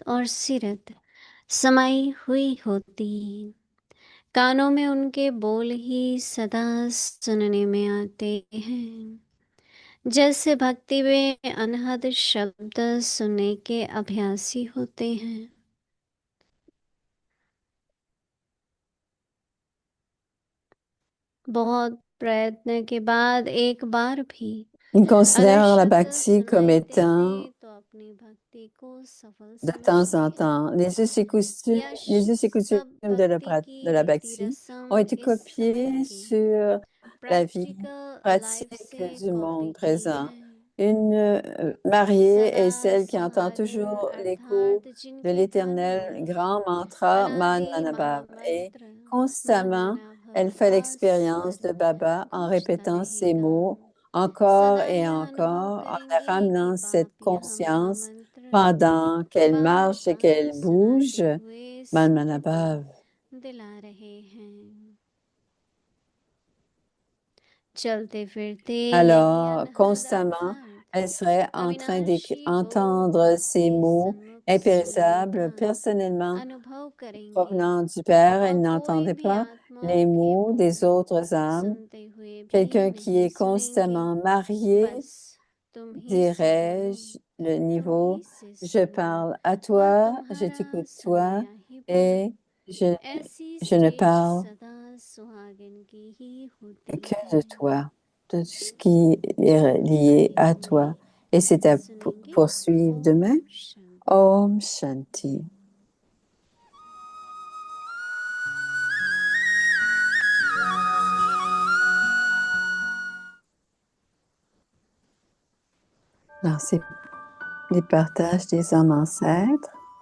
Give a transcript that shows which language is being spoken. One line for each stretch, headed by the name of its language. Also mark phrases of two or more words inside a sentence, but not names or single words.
Hindi: और सीरत समाई हुई होती कानों में उनके बोल ही सदा सुनने में आते हैं जैसे भक्ति में अनहद शब्द सुनने के अभ्यासी होते हैं बहुत प्रयत्न के बाद एक बार भी
French: Ils
Hindi: अगर
French: considèrent la
Hindi: शब्द
French: bhakti comme
Hindi: सुनाई
French: étant
Hindi: देते तो अपनी भक्ति को सफल
French: de temps
Hindi: समझते
French: en
Hindi: हैं
French: temps. Les us et coutumes
Hindi: सब
French: de
Hindi: भक्ति की
French: de la
Hindi: रीति
French: bhakti ont
Hindi: रस्म
French: été
Hindi: इस समय
French: copiés
Hindi: की
French: sur la vie
English: practical life
French: pratique
Hindi: से
French: du
Hindi: कॉपी
French: monde
Hindi: की
French: présent.
Hindi: है
French: Une mariée
Hindi: सदा
French: est celle qui entend
Hindi: सुहागिन
French: toujours l'écho
Hindi: अर्थात
French: de
Hindi: जिनकी
French: l'éternel
Hindi: भावना
French: grand mantra Man
Hindi: अनादि
French: Manabhav et
Hindi: महामंत्र मन
French: constamment
Hindi: मना
French: elle
Hindi: भव
French: fait
Hindi: का
French: l'expérience
Hindi: स्वर
French: de Baba en
Hindi: गूंजता
French: répétant ces
Hindi: रहेगा
French: mots encore
Hindi: सदा
French: et
Hindi: यह अनुभव
French: encore en la
Hindi: करेंगी कि
French: ramenant cette
Hindi: बाप यह
French: conscience
Hindi: महामंत्र
French: pendant qu'elle
Hindi: बार
French: marche et
Hindi: बार
French: qu'elle
Hindi: सुनाते
French: bouge
Hindi: हुए
French: Man
Hindi: सबको
French: Manabhav.
Hindi: दिला रहे हैं चलते फिरते यही
French: Alors,
Hindi: अनहद
French: constamment,
Hindi: अर्थात
French: elle serait en train
Hindi: अविनाशी बोल
French: d'entendre ces
Hindi: आपके
French: mots
Hindi: सन्मुख सुनने
French: impérissables
Hindi: का
French: personnellement
Hindi: अनुभव करेंगे
French: provenant du Père.
Hindi: और
French: Elle
Hindi: कोई
French: n'entendait
Hindi: भी
French: pas
Hindi: आत्माओं
French: les
Hindi: के
French: mots des
Hindi: बोल
French: autres âmes.
Hindi: सुनते हुए भी
French: Quelqu'un qui
Hindi: नहीं
French: est
Hindi: सुनेंगे
French: constamment marié,
Hindi: बस तुम ही से बोलो
French: dirais-je, le
Hindi: तुम ही
French: niveau,
Hindi: से
French: je
Hindi: सुनो
French: parle à
Hindi: वह
French: toi, je
Hindi: तुम्हारा
French: t'écoute toi,
Hindi: सुनाया ही बोले
French: et je,
Hindi: ऐसी
French: je ne
Hindi: स्टेज
French: parle
Hindi: सदा सुहागिन की ही होती
French: que
Hindi: है
French: de toi, de ce qui est lié à toi. Et c'est à
Hindi: सुनेंगे
French: poursuivre demain.
Hindi: ओम शांति Om Shanti.
French: Alors, c'est les partages des hommes ancêtres.